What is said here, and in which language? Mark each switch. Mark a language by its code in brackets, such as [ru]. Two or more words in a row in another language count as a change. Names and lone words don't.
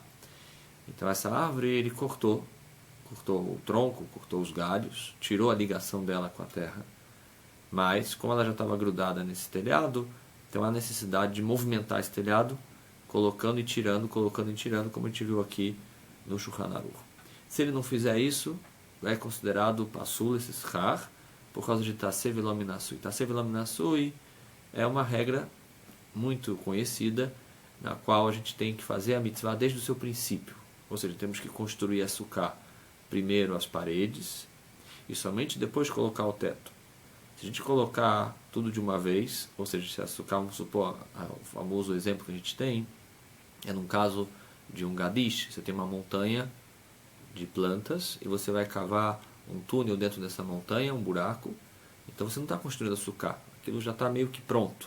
[pt] Então essa árvore ele cortou o tronco, cortou os galhos, tirou a ligação dela com a terra, mas como ela já estava grudada nesse telhado, então há necessidade de movimentar esse telhado, colocando e tirando, como a gente viu aqui no Shulchan Aruch. Se ele não fizer isso, é considerado pasul, esse schar, por causa de [he] תעשה ולא מן העשוי. תעשה ולא מן העשוי [pt] é uma regra muito conhecida, na qual a gente tem que fazer a mitzvah desde o seu princípio. Ou seja, temos que construir a sucá primeiro as paredes e somente depois colocar o teto. Se a gente colocar tudo de uma vez, ou seja, se a sucá, vamos supor, o famoso exemplo que a gente tem, é num caso de um gadish, você tem uma montanha de plantas e você vai cavar um túnel dentro dessa montanha, um buraco, então você não está construindo a sucá, aquilo já está meio que pronto.